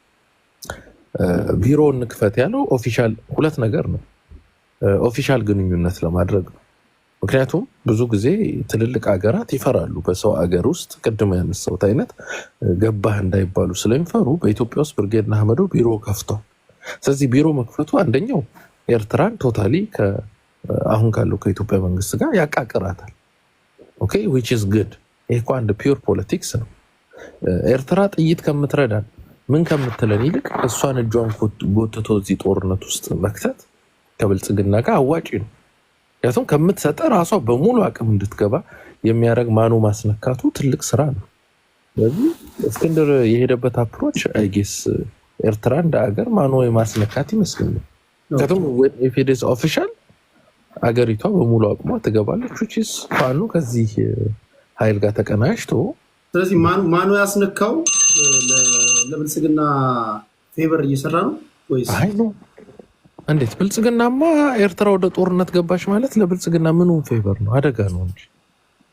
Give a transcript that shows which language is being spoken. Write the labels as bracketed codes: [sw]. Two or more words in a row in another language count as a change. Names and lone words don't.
[am] ቢሮ እንክፈት ያለው ኦፊሻል ሁለት ነገር ነው። ኦፊሻል ግንኙነት ለማድረግ ነው። ምክንያቱም ብዙ ጊዜ ትልልቅ ሀገራት ይፈራሉ። በሰው ሀገር ውስጥ ቅድም ያነሳሁት አይነት ገባህ እንዳይባሉ ስለሚፈሩ በኢትዮጵያ ውስጥ ብርጌድ ንሓመዱ ቢሮ ከፍቷል። ስለዚህ ቢሮ መክፈቱ አንደኛው ኤርትራን ቶታሊ አሁን ካለው ከኢትዮጵያ መንግስት ጋር ያቃቅራታል። [en] okay which is [am] good። ይሄ እኮ አንድ [en] pure politics [am] ነው። ኤርትራ ጥይት ከምትረዳን ምን ከምትለን ይልቅ እሷን እጇን ጎትቶ እዚህ ጦርነት ውስጥ መክተት ከብልጽግና ጋር አዋጪ ነው። ያቱን ከምትሰጠ ራሷ በሙሉ አቅም እንድትገባ የሚያደርግ ማኑ ማስነካቱ ትልቅ ስራ ነው። ስለዚህ እስክንድር የሄደበት [en] approach I guess [am] ኤርትራ እንደ ሀገር ማኑ የማስነካት ይመስለኛል። ከቱም [en] if it is official [am] አገሪቷ በሙሉ አቅሟ ትገባለች። [en] which is [am] ፋኖ ከዚህ ኃይል ጋር ተቀናጅቶ ስለዚህ ማኑ ያስነካው ለብልጽግና ፌቨር እየሰራ ነው ወይስ አይ ነው? እንዴት ብልጽግናማ ኤርትራ ወደ ጦርነት ገባች ማለት ለብልጽግና ምኑን ፌቨር ነው?